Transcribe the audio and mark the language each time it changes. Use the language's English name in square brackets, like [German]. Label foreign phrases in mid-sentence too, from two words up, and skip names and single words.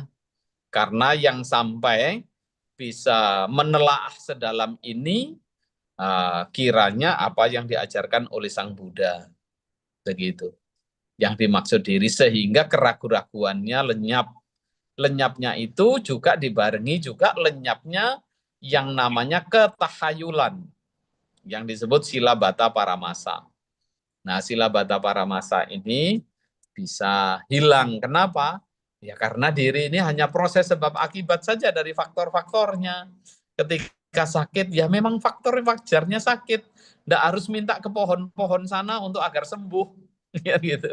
[Indonesian] Karena yang sampai bisa menelaah sedalam ini kiranya apa yang diajarkan oleh Sang Buddha. Begitu. Yang dimaksud diri sehingga keraguan-raguannya lenyap. Lenyapnya itu juga dibarengi juga lenyapnya yang namanya ketahayulan yang disebut [Pali] silabata paramasa. [Indonesian] Nah, [Pali] silabata paramasa [Indonesian] ini bisa hilang. Kenapa? Ya karena diri ini hanya proses sebab akibat saja dari faktor-faktornya. Ketika sakit, ya memang faktor wajarnya sakit. Tidak harus minta ke pohon-pohon sana untuk agar sembuh. Ya gitu.